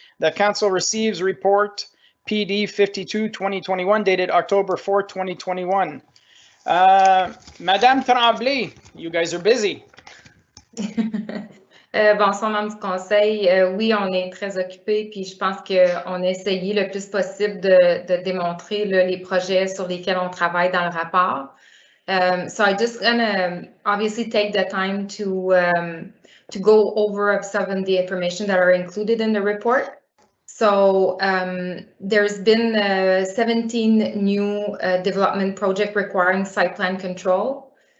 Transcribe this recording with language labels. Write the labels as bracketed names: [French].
[English] The council receives report PD 52 2021 dated October 4, 2021. Madame Tremblay, you guys are busy. [French] Bonsoir, membres du conseil. Oui, on est très occupés, puis je pense qu'on a essayé le plus possible de démontrer les projets sur lesquels on travaille dans le rapport. [English] So I just gonna obviously take the time to go over some of the information that are included in the report. So there's been 17 new development projects requiring site plan control.